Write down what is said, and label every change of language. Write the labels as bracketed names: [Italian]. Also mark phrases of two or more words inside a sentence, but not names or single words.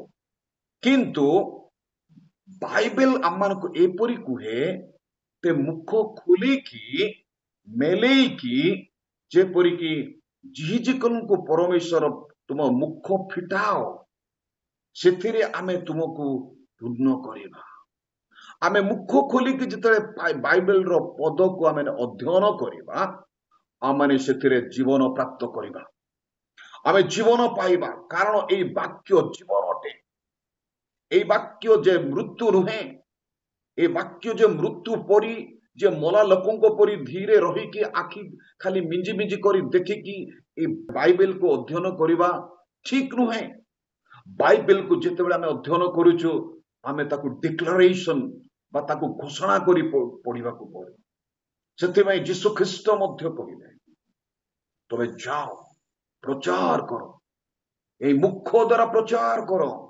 [Odia] କିନ୍ତୁ ବାଇବେଲ ଆମମାନଙ୍କୁ ଏପରି କୁହେ, ତେ ମୁଖ ଖୋଲିକି ମେଲେଇକି ଯେପରିକି ଜିହିଜିକନକୁ ପରମେଶ୍ୱର ତୁମ ମୁଖ ଫିଟାଅ, ସେଥିରେ ଆମେ ତୁମକୁ ପୂର୍ଣ୍ଣ କରିବା। ଆମେ ମୁଖ ଖୋଲିକି ଯେତେବେଳେ ବାଇବେଲର ପଦକୁ ଆମେ ଅଧ୍ୟୟନ କରିବା, ଆମେ ସେଥିରେ ଜୀବନ ପ୍ରାପ୍ତ କରିବା, ଆମେ ଜୀବନ ପାଇବା। କାରଣ ଏଇ ବାକ୍ୟ ଜୀବନ ଅଟେ। [Bangla] এই বাক্য যে মৃত্যু নুহে, এই বাক্য যে মৃত্যু পরি যে মলা [Odia] ଲୋକଙ୍କ ପରି ଧୀରେ ରହିକି ଆଖି ଖାଲି ମିଞ୍ଜି ମିଞ୍ଜି କରି ଦେଖିକି এই ବାଇବେଲକୁ ଅଧ୍ୟୟନ କରିବା ଠିକ ନୁହେଁ। ବାଇବେଲକୁ ଯେତେବେଳେ ଆମେ ଅଧ୍ୟୟନ କରୁଛୁ, ଆମେ ତାକୁ ଡିକ୍ଲାରେସନ ବା ତାକୁ ଘୋଷଣା କରି ପଢିବାକୁ ପଡେ। ସେଥିପାଇଁ ଯୀଶୁ ଖ୍ରୀଷ୍ଟ ମଧ୍ୟ କହିଲେ, ତମେ ଯାଅ ପ୍ରଚାର କର, এই ମୁଖ ଦ୍ୱାରା ପ୍ରଚାର କର।